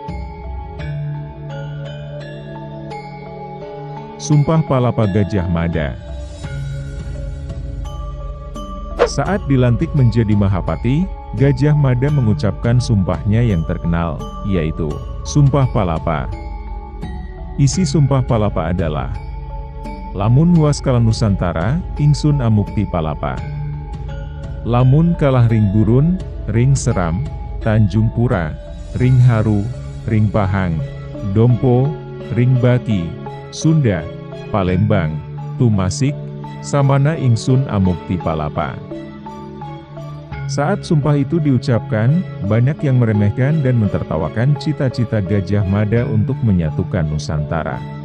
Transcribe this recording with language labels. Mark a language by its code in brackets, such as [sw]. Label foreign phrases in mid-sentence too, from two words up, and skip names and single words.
[id] Sumpah Palapa Gajah Mada. Saat dilantik menjadi Mahapatih, Gajah Mada mengucapkan sumpahnya yang terkenal, yaitu Sumpah Palapa. [kaw] Isi Sumpah Palapa adalah, lamun huas kalah Nusantara, ingsun amukti palapa. Lamun kalah ring gurun, ring seram, Tanjung Pura, ring haru, ring pahang, dompo, ring baki, Sunda, Palembang, Tumasik, samana ingsun amukti palapa. [id] Saat sumpah itu diucapkan, banyak yang meremehkan dan mentertawakan cita-cita Gajah Mada untuk menyatukan Nusantara.